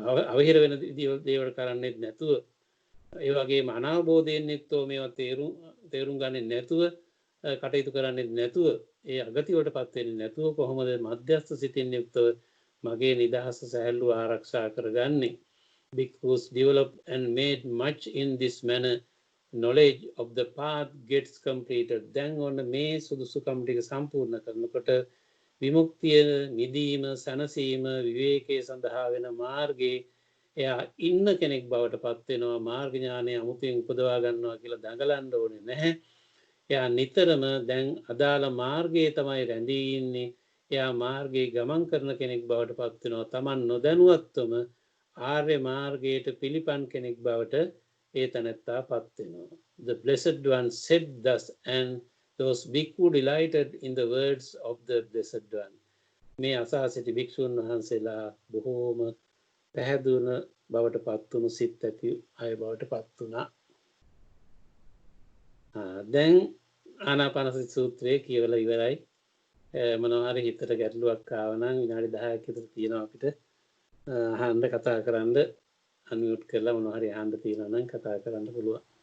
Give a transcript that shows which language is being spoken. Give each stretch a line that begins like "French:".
Sinhala: අවහිර වෙන දේවල් කරන්නේ නැතුව ඒ වගේම අනාවබෝධයෙන් යුක්තව මේවා තේරුම් ගන්නේ නැතුව කටයුතු කරන්නේ නැතුව ඒ අගතියටපත් වෙන්නේ නැතුව කොහොමද මධ්‍යස්ථ සිතින් යුක්තව මගේ නිදහස සැහැල්ලුව ආරක්ෂා කරගන්නේ.
English: Bhikkhus developed and made much in this manner. Knowledge of the path gets completed.
Sinhala: දැන් ඔන්න මේ සුදුසුකම් ටික සම්පූර්ණ කරනකොට විමුක්තිය, නිදීම, සනසීම, විවේකයේ සඳහා වෙන මාර්ගයේ එයා ඉන්න කෙනෙක් බවට පත් වෙනවා. මාර්ග ඥානය අමුතුවෙන් උපදවා ගන්නවා කියලා දඟලන්න ඕනේ නැහැ. එයා නිතරම දැන් අදාළ මාර්ගයේ තමයි රැඳී ඉන්නේ. එයා මාර්ගයේ ගමන් කරන කෙනෙක් බවට පත් වෙනවා. Taman නොදැනුවත්වම ආර්ය මාර්ගයට පිළිපන් කෙනෙක් බවට ඒ තැනැත්තා පත් වෙනවා.
English: The blessed one said thus, and those bhikkhu delighted in the words of the blessed one.
Sinhala: මේ අසා සිටි භික්ෂුන් වහන්සේලා බොහෝම පැහැදුන බවට පත් වුණු සිත් ඇති අය බවට පත් වුණා. දැන් ආනාපානසති සූත්‍රයේ කියවලා ඉවරයි. මොනවා හරි හිතට ගැටලුවක් ආව නම් විනාඩි 10ක් විතර තියෙනවා අපිට අහන්න කතා කරන්න අන්මියුට් කරලා මොනවා හරි අහන්න තියෙනවා නම් කතා කරන්න පුළුවන්.